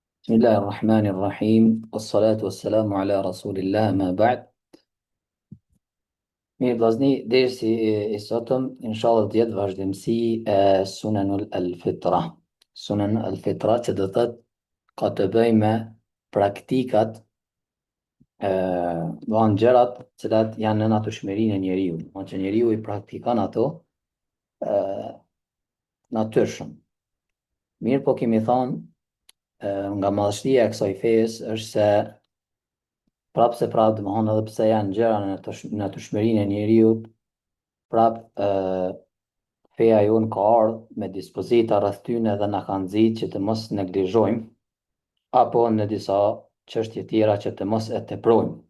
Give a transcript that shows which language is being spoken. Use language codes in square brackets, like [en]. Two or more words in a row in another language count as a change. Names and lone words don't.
[ar] بسم الله الرحمن الرحيم والصلاة والسلام على رسول الله ما بعد. [sq] Mirë vllazni, dersi i sotëm inshallah të jetë vazhdimsi e [ar] سنن الفطرة. سنن الفطرة [sq] që do thotë ka të bëjë me praktikat do anë gjërat të cilat janë në natyrshmërinë e njeriu. Do që njeriu i praktikon ato e, natyrshëm. Mirë po kemi thonë nga madhështia e kësaj fesë është se prapë se prapë domethënë edhe pse janë gjëra në natyrshmërinë e njeriu, prapë feja jonë ka ardhur me dispozita rreth tyne dhe na ka nxit që të mos neglizhojmë apo në disa çështje tjera që të mos e teprojmë.